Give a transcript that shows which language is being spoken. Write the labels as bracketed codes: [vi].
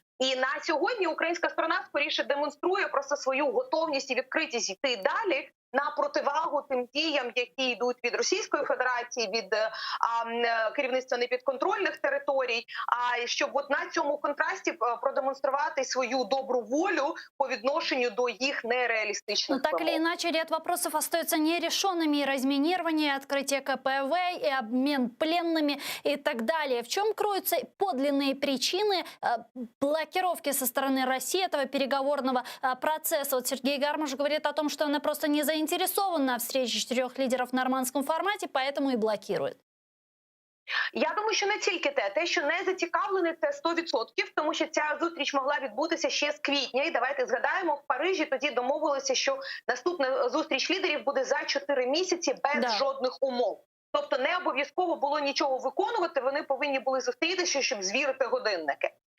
[uk] І на сьогодні українська сторона скоріше демонструє просто свою готовність і відкритість йти далі, на противагу тим діям, які йдуть від Російської Федерації, від керівництва непідконтрольних територій. А щоб от на цьому контрасті продемонструвати свою добру волю по відношенню до їх нереалістичних [ru] Но так или [uk] вимог. [ru] иначе, ряд вопросов остается нерешенными. И разминирование, открытие КПВ, и обмен пленными и так далее. В чем кроются подлинные причины блокировки со стороны России этого переговорного процесса? Вот Сергей Гармаш говорит о том, что она просто не заинтересована в встрече 4 лидеров в нормандском формате, поэтому и блокирует. [uk] Я думаю, що не тільки те, що не зацікавлений, це 100%, тому що ця зустріч могла відбутися ще з квітня. І давайте згадаємо, в Парижі тоді домовилися, що наступна зустріч лідерів буде за 4 місяці без жодних умов. Тобто не обов'язково було нічого виконувати, вони повинні були зустрітися, щоб звірити годинники.